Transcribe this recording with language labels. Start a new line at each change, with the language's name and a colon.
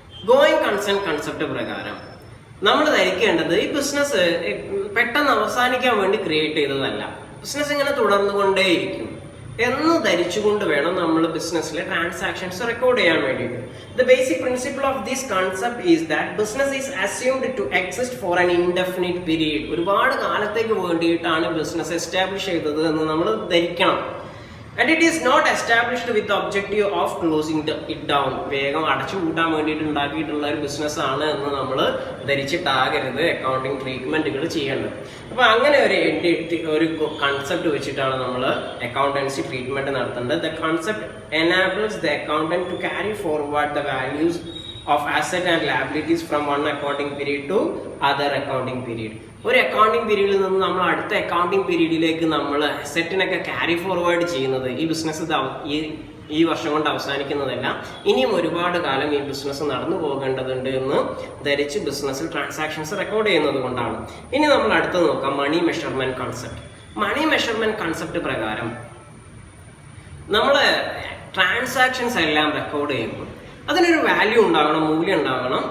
Malayalam: Going concern concept പ്രകാരം നമ്മൾ ധരിക്കേണ്ടത് ഈ ബിസിനസ് പെട്ടെന്ന് അവസാനിക്കാൻ വേണ്ടി ക്രിയേറ്റ് ചെയ്തതല്ല, ബിസിനസ് ഇങ്ങനെ തുടർന്നുകൊണ്ടേയിരിക്കും എന്ന് ധരിച്ചുകൊണ്ട് വേണം നമ്മൾ ബിസിനസ്സിലെ ട്രാൻസാക്ഷൻസ് റെക്കോർഡ് ചെയ്യാൻ വേണ്ടിയിട്ട്.
English: The basic principle of this concept is that business is assumed to exist for an indefinite period.
Malayalam: ഒരുപാട് കാലത്തേക്ക് വേണ്ടിയിട്ടാണ് ബിസിനസ് എസ്റ്റാബ്ലിഷ് ചെയ്തത് എന്ന് നമ്മൾ ധരിക്കണം.
English: And it is not established with the objective of closing it down.
Malayalam: വേഗം അടച്ചു കൂട്ടാൻ വേണ്ടിയിട്ട് ഉണ്ടാക്കിയിട്ടുള്ള ഒരു ബിസിനസ് ആണ് എന്ന് നമ്മൾ ധരിച്ചിട്ടാകരുത് അക്കൗണ്ടിങ് ട്രീറ്റ്മെന്റുകൾ ചെയ്യേണ്ടത്. അപ്പോൾ അങ്ങനെ ഒരു കൺസെപ്റ്റ് വെച്ചിട്ടാണ് നമ്മൾ അക്കൗണ്ടൻസി ട്രീറ്റ്മെന്റ് നടത്തേണ്ടത്.
English: The concept enables the accountant to carry forward the values of asset and liabilities from one accounting period to other accounting period.
Malayalam: ഒരു അക്കൗണ്ടിങ് പീരീഡിൽ നിന്ന് നമ്മൾ അടുത്ത അക്കൗണ്ടിങ് പീരീഡിലേക്ക് നമ്മൾ അസറ്റിനൊക്കെ ക്യാരി ഫോർവേഡ് ചെയ്യുന്നത് ഈ ബിസിനസ് ഈ വർഷം കൊണ്ട് അവസാനിക്കുന്നതല്ല, ഇനിയും ഒരുപാട് കാലം ഈ ബിസിനസ് നടന്നു പോകേണ്ടതുണ്ട് എന്ന് ധരിച്ച് ബിസിനസ്സിൽ ട്രാൻസാക്ഷൻസ് റെക്കോർഡ് ചെയ്യുന്നത് കൊണ്ടാണ്. ഇനി നമ്മൾ അടുത്ത് നോക്കാം money measurement concept. Money measurement concept പ്രകാരം നമ്മൾ ട്രാൻസാക്ഷൻസ് എല്ലാം റെക്കോർഡ് ചെയ്യുമ്പോൾ അതിനൊരു വാല്യൂ ഉണ്ടാകണം, മൂല്യം ഉണ്ടാകണം.